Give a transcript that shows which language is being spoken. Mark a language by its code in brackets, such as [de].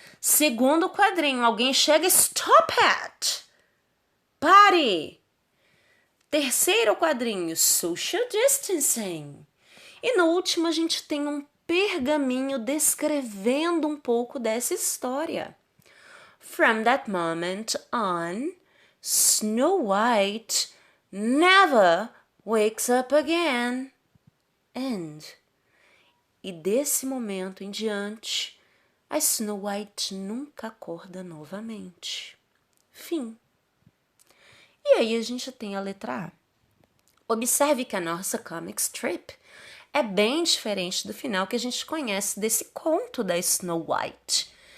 [pt] Segundo quadrinho, alguém chega, [en] stop it! [pt] Pare! Terceiro quadrinho, Social Distancing. E no último a gente tem um pergaminho descrevendo um pouco dessa história. [en] From that moment on, Snow White never wakes up again. End. [pt] E desse momento em diante, a Snow White nunca acorda novamente. Fim. E aí a gente tem a letra A. Observe que a nossa comic strip é bem diferente do final que a gente conhece desse conto da Snow White.